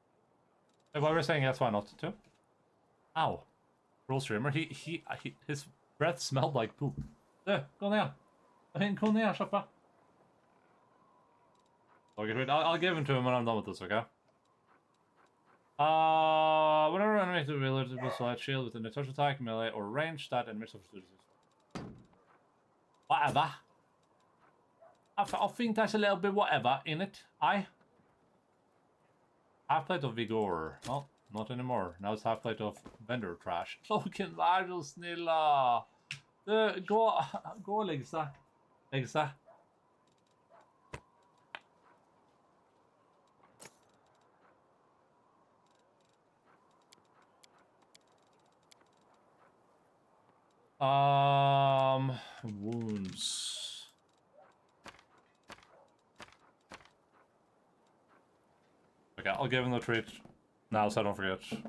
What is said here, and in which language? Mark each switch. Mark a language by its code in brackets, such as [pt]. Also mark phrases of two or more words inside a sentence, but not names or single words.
[en] What we're saying, that's why not to. Ow. Roll streamer. His Breath smelled like poop. [no] Gå ner. Gå ner, kjappa. [en] Okay, wait, I'll give him to him when I'm done with this, okay? Whenever an enemy to be alerted to select shield within a touch attack, melee, or range, that enemy suffers whatever. I think there's a little bit whatever in it. Half plate of Vigor. Well, not anymore. Now it's half plate of vendor trash. [no] Loken, vær så snill, da. Gå og legg seg. Legg seg. [en] Wounds. Okay, I'll give him the treat now so I don't forget.